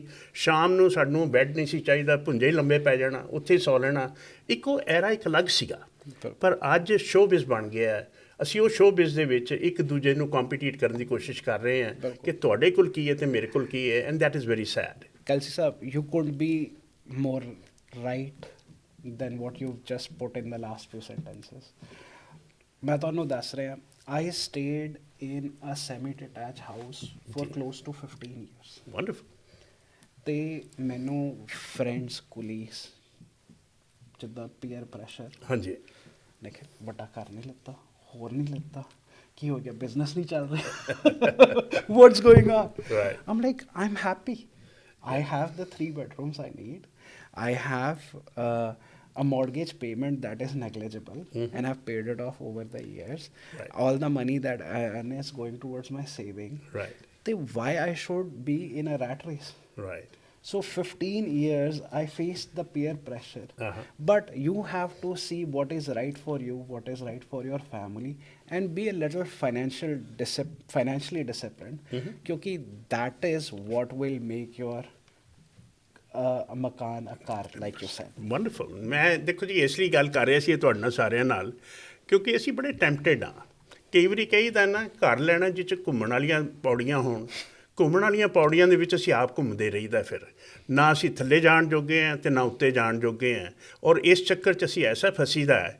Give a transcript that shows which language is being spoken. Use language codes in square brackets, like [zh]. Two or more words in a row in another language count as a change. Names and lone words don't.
[pa] ਸ਼ਾਮ ਨੂੰ ਸਾਨੂੰ ਬੈੱਡ ਨਹੀਂ ਸੀ ਚਾਹੀਦਾ, ਭੁੰਜੇ ਹੀ ਲੰਬੇ ਪੈ ਜਾਣਾ, ਉੱਥੇ ਹੀ ਸੌ ਲੈਣਾ। ਇੱਕੋ ਐਰਾ ਇੱਕ ਅਲੱਗ ਸੀਗਾ। ਪਰ ਅੱਜ ਸ਼ੋਅਬਿਜ਼ ਬਣ ਗਿਆ ਹੈ। ਅਸੀਂ ਉਹ ਸ਼ੋਅਬਿਜ਼ ਦੇ ਵਿੱਚ ਇੱਕ ਦੂਜੇ ਨੂੰ ਕੰਪੀਟੀਟ ਕਰਨ ਦੀ ਕੋਸ਼ਿਸ਼ ਕਰ ਰਹੇ ਹਾਂ ਕਿ ਤੁਹਾਡੇ ਕੋਲ ਕੀ ਹੈ ਤੇ ਮੇਰੇ ਕੋਲ ਕੀ ਹੈ, [en] and that is very sad. Kelsey Saab, you couldn't be more right than what you've just put in the last few sentences. [pa] मैं ਤੁਹਾਨੂੰ ਦੱਸ ਰਿਹਾ, [en] I stayed in a semi-detached house for close to 15 years. Wonderful. [pa] ਤੇ ਮੈਨੂੰ [en] friends, colleagues, [pa] ਜਿੱਦਾਂ [en] peer pressure, [pa] ਹਾਂਜੀ। ਦੇਖੇ ਵੱਡਾ ਘਰ ਨਹੀਂ ਲਿੱਤਾ, ਹੋਰ ਨਹੀਂ ਲਿੱਤਾ, ਕੀ ਹੋ ਗਿਆ, ਬਿਜ਼ਨਸ ਨਹੀਂ ਚੱਲ ਰਿਹਾ, [en] what's going on? Right. I'm like, I'm happy. I have the 3 bedrooms I need. I have a mortgage payment that is negligible, and I've paid it off over the years. Right. All the money that I earn is going towards my saving. Right. Then why I should be in a rat race? Right. So 15 years I faced the peer pressure. Uh-huh. But you have to see what is right for you, what is right for your family, and be a little financially disciplined. Because that is what will make your a makan, a car, like you said. [pa] ਵੰਡਰਫੁਲ। ਮੈਂ ਦੇਖੋ ਜੀ ਇਸ ਲਈ ਗੱਲ ਕਰ ਰਿਹਾ ਸੀ ਤੁਹਾਡੇ ਨਾਲ ਸਾਰਿਆਂ ਨਾਲ, ਕਿਉਂਕਿ ਅਸੀਂ ਬੜੇ ਟੈਂਪਟਡ ਹਾਂ। ਕਈ ਵਾਰੀ ਕਹੀਦਾ ਨਾ, ਘਰ ਲੈਣਾ ਜਿਹ 'ਚ ਘੁੰਮਣ ਵਾਲੀਆਂ ਪੌੜੀਆਂ ਹੋਣ, ਘੁੰਮਣ ਵਾਲੀਆਂ ਪੌੜੀਆਂ ਦੇ ਵਿੱਚ ਅਸੀਂ ਆਪ ਘੁੰਮਦੇ ਰਹੀਦਾ, ਫਿਰ ਨਾ ਅਸੀਂ ਥੱਲੇ ਜਾਣ ਜੋਗੇ ਹਾਂ ਅਤੇ ਨਾ ਉੱਤੇ ਜਾਣ ਜੋਗੇ ਹਾਂ, ਔਰ ਇਸ ਚੱਕਰ 'ਚ ਅਸੀਂ ਐਸਾ ਫਸੀਦਾ ਹੈ।